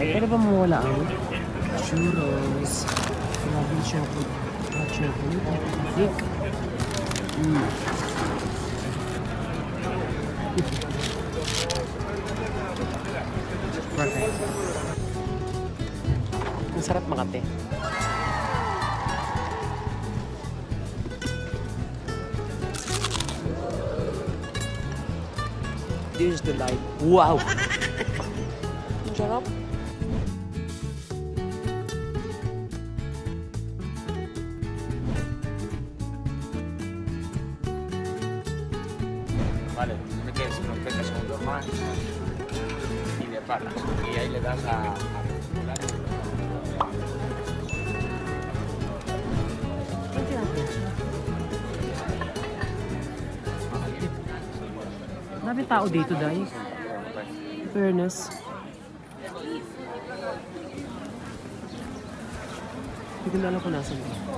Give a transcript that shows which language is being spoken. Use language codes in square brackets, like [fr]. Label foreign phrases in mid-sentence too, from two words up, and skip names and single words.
[tl] Ano ba mawala ang churros? [en] Grabe chocolate. Thick. Perfect. [tl] Ang sarap makate. [en] This is the light. Wow! [tl] Ang sarap. [es] Vale, me quedes unos 30 segundos más y le paras. Y ahí le das a regular. [tl] Dami tao dito, guys. [en] Fairness. [tl] Hindi ko na alam kung nasan ko.